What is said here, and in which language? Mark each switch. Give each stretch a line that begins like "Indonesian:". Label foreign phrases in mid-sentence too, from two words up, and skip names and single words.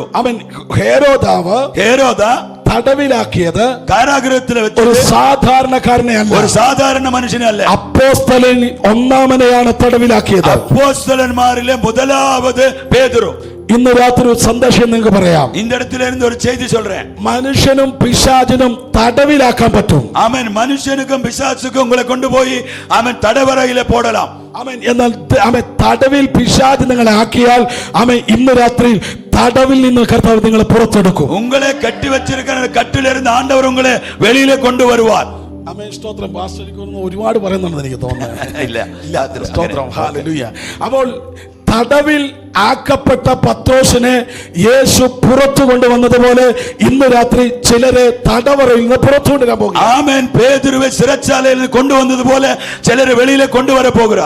Malayalam: അവൻ ഹേരോദ തടവിലാക്കിയത് കാരാഗ്രഹത്തിൽ വെച്ച് ഒരു സാധാരണക്കാരനെ അല്ല, ഒരു സാധാരണ മനുഷ്യനെ അല്ല, അപ്പോസ്തലൻ ഒന്നാമനെയാണ് തടവിലാക്കിയത്. അപ്പോസ്തലന്മാരിലെ മുതലാവത് പേതുരു. ഇന്ന് രാത്രി ഒരു സന്ദേശം നിങ്ങൾക്ക് പറയാം.
Tamil: இந்த இடத்துல இருந்து ஒரு செய்தி சொல்றேன்.
Malayalam: മനുഷ്യനും പിശാചിനും തടവിലാക്കാൻ പറ്റും.
Tamil: ஆமென். மனுஷனுக்கும் பிசாசுக்கும் உங்களை கொண்டு போய் ஆமென் தடவரையில போடலாம்.
Malayalam: ആമേൻ. എന്നാൽ തടവിൽ പിശാച് നിങ്ങളെ ആക്കിയാൽ ആമേൻ, ഇന്ന് രാത്രി തടവിൽ നിന്ന് കർത്താവ് നിങ്ങളെ പുറത്തെടുക്കും.
Tamil: உங்களை கட்டி வச்சிருக்கிற கட்டிலிருந்து ஆண்டவர் உங்களை வெளியில கொண்டு வருவார்.
Malayalam: ആമേൻ. സ്തോത്രം. പാസ്റ്റർക്ക് ഒരുപാട് പറയുന്നുണ്ടെന്ന് എനിക്ക് തോന്നുന്നു. ഇല്ല. സ്തോത്രം. ഹല്ലേലൂയ. അപ്പോൾ തടവിൽ ആക്കപ്പെട്ട പത്രോസിനെ യേശു പുറത്തു കൊണ്ടുവന്നതുപോലെ ഇന്ന് രാത്രി ചിലരെ തടവറയിൽ നിന്ന് പുറത്തു കൊണ്ടുവരാൻ പോകും. ആമേൻ.
Tamil: பேதுருவை சிறைச்சாலையில் கொண்டுவந்ததுபோல சிலரை வெளியில கொண்டுவர போகுது.